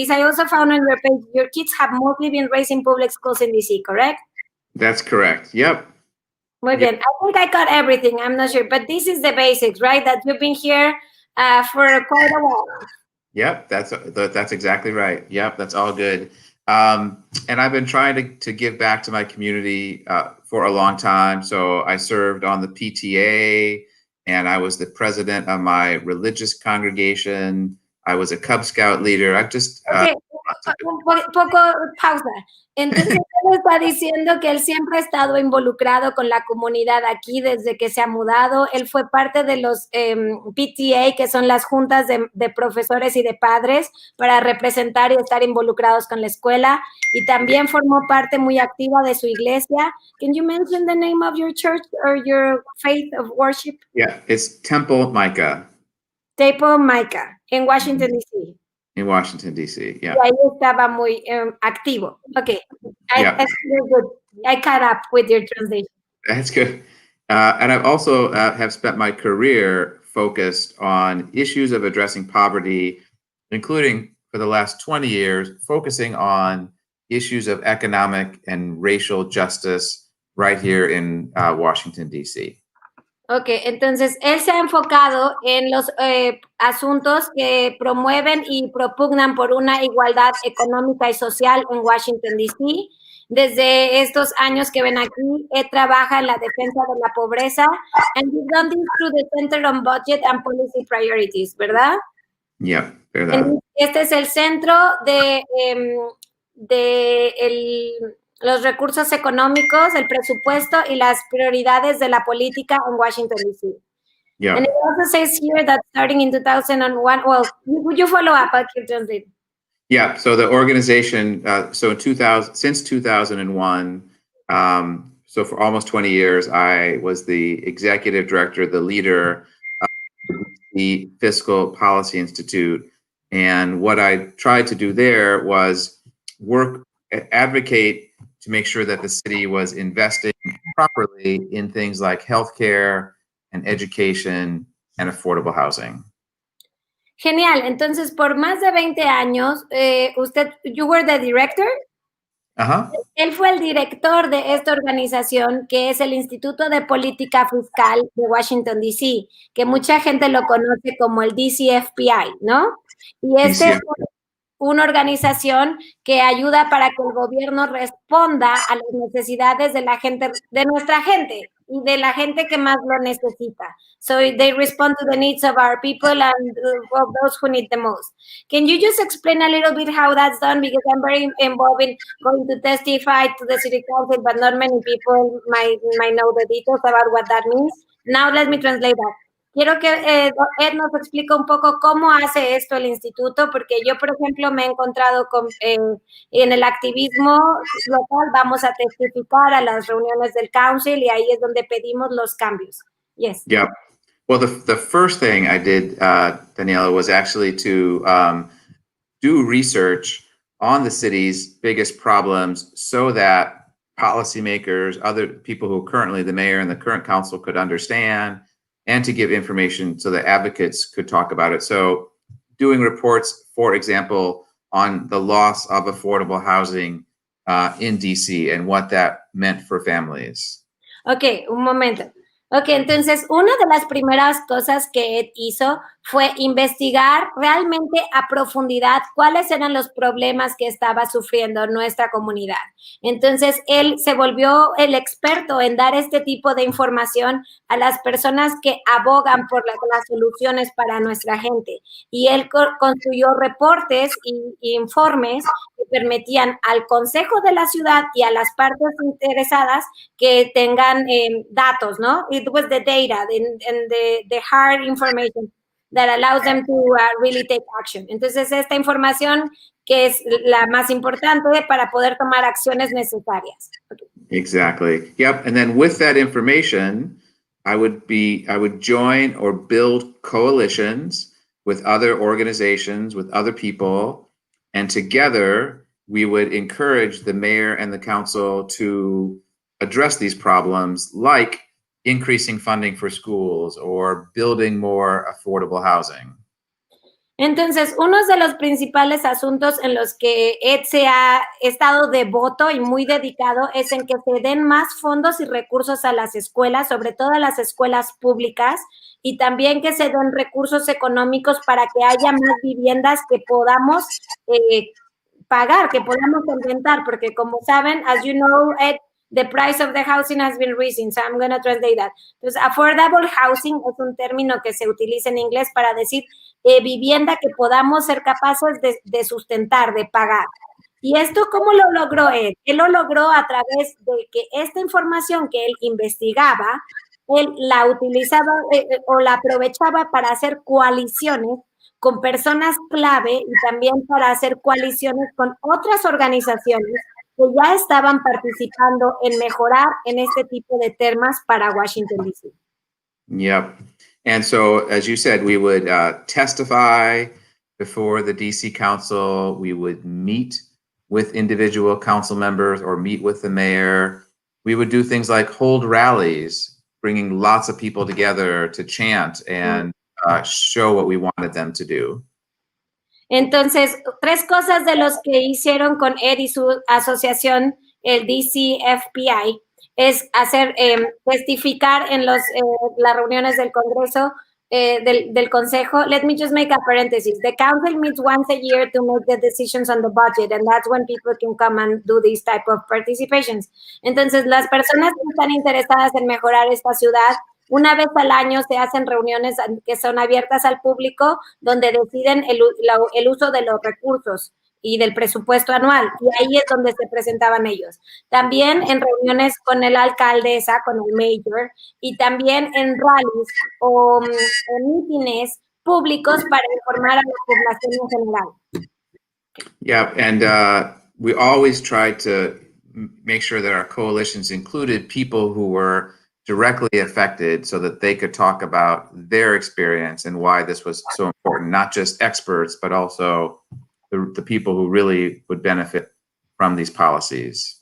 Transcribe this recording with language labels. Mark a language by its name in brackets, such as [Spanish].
[English] This I also found on your page. Your kids have mostly been raised in public schools in DC, correct? That's correct. Yep. [Spanish] Muy bien. [English] I think I got everything. I'm not sure, but this is the basics, right? That you've been here for quite a while. Yep, that's exactly right. Yep, that's all good. And I've been trying to give back to my community for a long time. So I served on the PTA, and I was the president of my religious congregation. I was a Cub Scout leader. I've just... [Spanish] Okay. Poco pausa. Entonces, él está diciendo que él siempre ha estado involucrado con la comunidad aquí desde que se ha mudado. Él fue parte de los PTA, que son las juntas de profesores y de padres, para representar y estar involucrados con la escuela. Y también formó parte muy activa de su iglesia. [English] Can you mention the name of your church or your faith of worship? Yeah, it's Temple Micah. [Spanish] Temple Micah, en Washington, D.C. [English] In Washington, D.C., yeah. [Spanish] Y ahí estaba muy activo. Okay. [English] I caught up with your translation. That's good. And I've also have spent my career focused on issues of addressing poverty, including for the last 20 years, focusing on issues of economic and racial justice right here in Washington, D.C. [Spanish] Ok, entonces él se ha enfocado en los asuntos que promueven y propugnan por una igualdad económica y social en Washington, D.C. Desde estos años que ven aquí, él trabaja en la defensa de la pobreza, [English] and he's done this through the Center on Budget and Policy Priorities, [Spanish] ¿verdad? Yeah, verdad. Este es el centro de los recursos económicos, el presupuesto y las prioridades de la política en Washington, D.C. [English] Yeah. And it also says here that starting in 2001, well, would you follow up? I'll keep translating. Yeah, so the organization, since 2001, so for almost 20 years, I was the executive director, the leader of the Fiscal Policy Institute. And what I tried to do there was advocate to make sure that the city was investing properly in things like healthcare and education and affordable housing. [Spanish] Genial. Entonces, por más de 20 años, [English] you were the director? [Spanish] Ajá. Él fue el director de esta organización, que es el Instituto de Política Fiscal de Washington, D.C., que mucha gente lo conoce como el DCFPI, ¿no? Y este es una organización que ayuda para que el gobierno responda a las necesidades de la gente, de nuestra gente y de la gente que más lo necesita. [English] So they respond to the needs of our people and of those who need the most. Can you just explain a little bit how that's done? Because I'm very involved in going to testify to the city council, but not many people might know the details about what that means. Now let me translate that. [Spanish] quiero que Ed nos explique un poco cómo hace esto el instituto, porque yo, por ejemplo, me he encontrado en el activismo local, vamos a testificar a las reuniones del council y ahí es donde pedimos los cambios. [English] Yes. Yeah. Well, the first thing I did, Daniela, was actually to do research on the city's biggest problems so that policymakers, other people who are currently the mayor and the current council could understand, and to give information so that advocates could talk about it. So doing reports, for example, on the loss of affordable housing in DC and what that meant for families. [Spanish] Ok, un momento. Ok, entonces una de las primeras cosas que Ed hizo fue investigar realmente a profundidad cuáles eran los problemas que estaba sufriendo nuestra comunidad. Entonces él se volvió el experto en dar este tipo de información a las personas que abogan por las soluciones para nuestra gente. Y él construyó reportes y informes que permitían al Consejo de la Ciudad y a las partes interesadas que tengan datos, ¿no? [English] It was the data and the hard information that allows them to really take action. [Spanish] Entonces, esta información que es la más importante para poder tomar acciones necesarias. [English] Okay. Exactly. Yep. And then with that information, I would join or build coalitions with other organizations, with other people, and together we would encourage the mayor and the council to address these problems, like increasing funding for schools or building more affordable housing. [Spanish] Entonces, uno de los principales asuntos en los que Ed se ha estado devoto y muy dedicado es en que se den más fondos y recursos a las escuelas, sobre todo a las escuelas públicas, y también que se den recursos económicos para que haya más viviendas que podamos pagar, que podamos inventar, porque como saben, [English] as you know, Ed, the price of the housing has been rising, so I'm going to translate that. [Spanish] Entonces, affordable housing es un término que se utiliza en inglés para decir vivienda que podamos ser capaces de sustentar, de pagar. ¿Y esto cómo lo logró él? Él lo logró a través de que esta información que él investigaba, él la utilizaba o la aprovechaba para hacer coaliciones con personas clave y también para hacer coaliciones con otras organizaciones que ya estaban participando en mejorar en este tipo de temas para Washington, D.C. [English] Yep. And so, as you said, we would testify before the DC Council. We would meet with individual council members or meet with the mayor. We would do things like hold rallies, bringing lots of people together to chant and show what we wanted them to do. [Spanish] Entonces, tres cosas de los que hicieron con Ed y su asociación, el DCFPI, es hacer, testificar en las reuniones del Congreso, del Consejo. [English] Let me just make a parenthesis. The council meets once a year to make the decisions on the budget, and that's when people can come and do these type of participations. [Spanish] Entonces, las personas que están interesadas en mejorar esta ciudad, una vez al año se hacen reuniones que son abiertas al público, donde deciden el uso de los recursos y del presupuesto anual, y ahí es donde se presentaban ellos. También en reuniones con el alcaldesa, con el mayor, y también en rallies o mítines públicos para informar a la población en general. [English] Yeah, and we always tried to make sure that our coalitions included people who were directly affected so that they could talk about their experience and why this was so important, not just experts, but also the people who really would benefit from these policies.